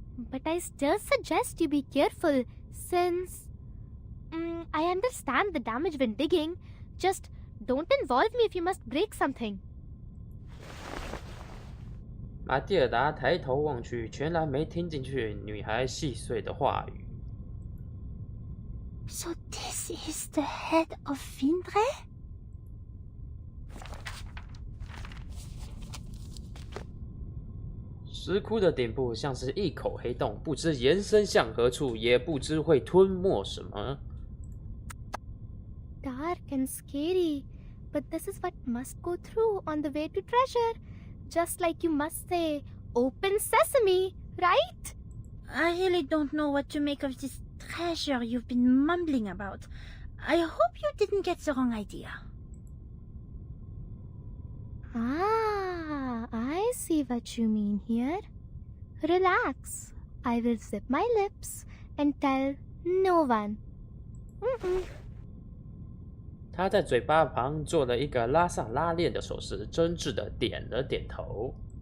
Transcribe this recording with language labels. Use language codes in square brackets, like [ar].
[en] But I still suggest you be careful since... I understand the damage when digging. Just don't involve me if you must break something. [zh] 马蒂尔达抬头望去，全然没听进去女孩细碎的话语。 [en] So this is the head of Vindre? [zh] 石窟的顶部像是一口黑洞，不知延伸向何处，也不知会吞没什么。 [en] Dark and scary, but this is what must go through on the way to treasure. Just like you must say, open sesame, right? I really don't know what to make of this treasure you've been mumbling about. I hope you didn't get the wrong idea. Ah, I see what you mean here. Relax. I will zip my lips and tell no one. [zh] 他在嘴巴旁做了一个拉上拉链的手势，真挚的点了点头。